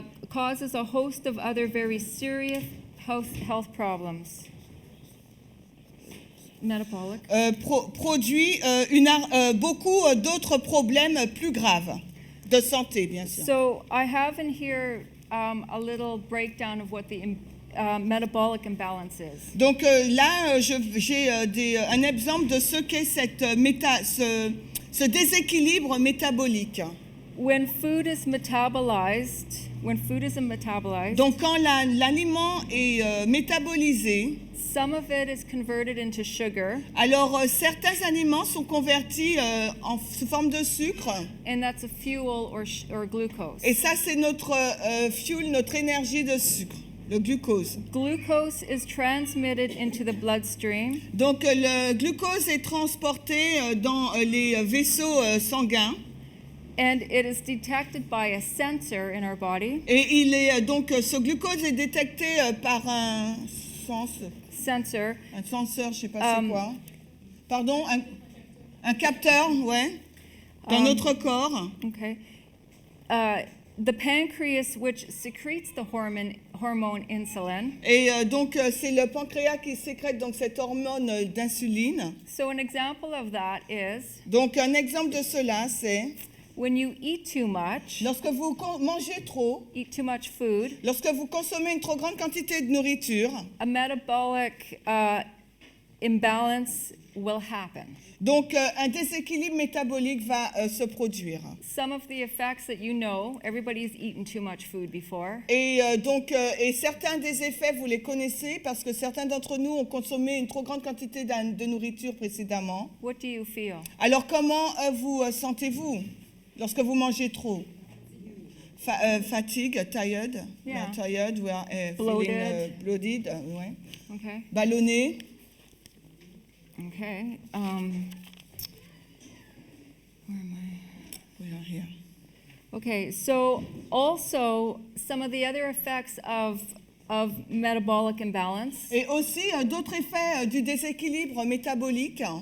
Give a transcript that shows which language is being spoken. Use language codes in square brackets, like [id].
[en] causes a host of other very serious health problems. Metabolic. [fr] produit beaucoup d'autres problèmes plus graves de santé, bien sûr. [en] So I have in here a little breakdown of what the metabolic imbalance is. [fr] Donc là, j'ai un exemple de ce qu'est ce déséquilibre métabolique. [en] When food is metabolized, [fr] Donc quand l'aliment est métabolisé, [en] some of it is converted into sugar, [fr] alors certains aliments sont convertis sous forme de sucre. [en] and that's a fuel or glucose. [fr] Et ça, c'est notre fuel, notre énergie de sucre, le glucose. [en] Glucose is transmitted into the bloodstream, [fr] Donc le glucose est transporté dans les vaisseaux sanguins. [en] and it is detected by a sensor in our body. [fr] Et donc ce glucose est détecté par un [en] Sensor. [fr] senseur, je sais pas c'est quoi. Pardon, un capteur, ouais, dans notre corps. [en] Okay. The pancreas, which secretes the hormone insulin. [fr] Et donc c'est le pancréas qui sécrète donc cette hormone d'insuline. [en] So an example of that is [fr] Donc un exemple de cela, c'est [en] When you eat too much, [fr] lorsque vous mangez trop, [en] eat too much food, [fr] lorsque vous consommez une trop grande quantité de nourriture, [en] a metabolic imbalance will happen. [fr] donc un déséquilibre métabolique va se produire. [en] Some of the effects that you know, everybody's eaten too much food before. [fr] Et et certains des effets, vous les connaissez parce que certains d'entre nous ont consommé une trop grande quantité de nourriture précédemment. [en] What do you feel? [fr] Alors comment vous sentez-vous lorsque vous mangez trop? [en] Fatigue, tired, Yeah. we are tired, we are Bloated. feeling bloated, ouais. Okay. [fr] Ballonné. [en] Okay. Where am I? We are here. Okay, so also some of the other effects of metabolic imbalance, [fr] Et aussi d'autres effets du déséquilibre métabolique.